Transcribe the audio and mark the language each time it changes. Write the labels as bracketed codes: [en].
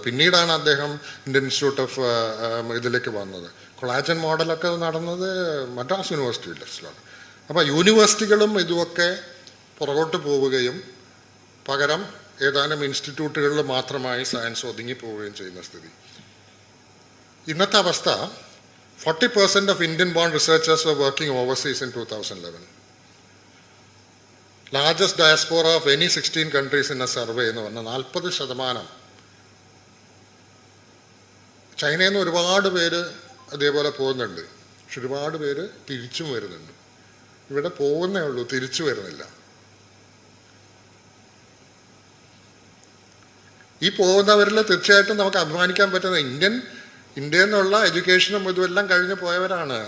[ml] പിന്നീടാണ് അദ്ദേഹം Indian institute of ഇതിലേക്ക് വന്നത്. കൊളാജൻ മോഡലൊക്കെ നടന്നത് മദ്രാസ് യൂണിവേഴ്സിറ്റിയിലാണ്. അപ്പോൾ യൂണിവേഴ്സിറ്റികളും ഇതുമൊക്കെ പുറകോട്ട് പോവുകയും പകരം ഏതാനും ഇൻസ്റ്റിറ്റ്യൂട്ടുകളിൽ മാത്രമായി സയൻസ് ഒതുങ്ങിപ്പോവുകയും ചെയ്യുന്ന സ്ഥിതി. ഇന്നത്തെ അവസ്ഥ [en] 40% of Indian born researchers were working overseas in 2011. Largest diaspora of any 16 countries in a survey [ml] എന്ന് പറഞ്ഞാൽ [en] 40%. [ml] ചൈനയിൽ നിന്ന് ഒരുപാട് പേര് അതേപോലെ പോകുന്നുണ്ട്, പക്ഷെ ഒരുപാട് പേര് തിരിച്ചും വരുന്നുണ്ട്. ഇവിടെ പോകുന്നേ ഉള്ളൂ, തിരിച്ചു വരുന്നില്ല. ഈ പോകുന്നവരിൽ തീർച്ചയായിട്ടും നമുക്ക് അഭിമാനിക്കാൻ പറ്റുന്ന ഇന്ത്യയിൽ നിന്നുള്ള എഡ്യൂക്കേഷനും ഇതുമെല്ലാം കഴിഞ്ഞ് പോയവരാണ്.